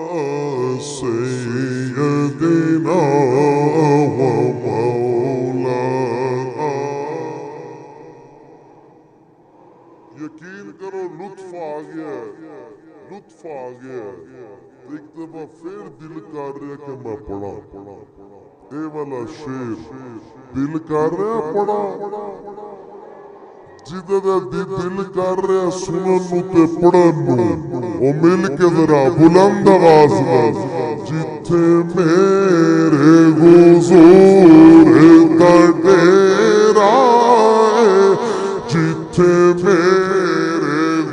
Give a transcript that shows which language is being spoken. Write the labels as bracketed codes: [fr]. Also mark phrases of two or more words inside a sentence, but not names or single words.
[ar] سيدنا ومولانا. [pa] یقین کرو لطف آ گیا، لطف آ گیا. ایک دفعہ فیر دل کر رہا کہ میں پڑھا، یہ والا شعر دل کر رہا پڑھا. جدا دل کر رہا سنن نوں تے پڑھن نوں، او مل کے ذرا بلند آواز نال. جتھے میرے حضور دا ڈیرا ہے، جتھے میرے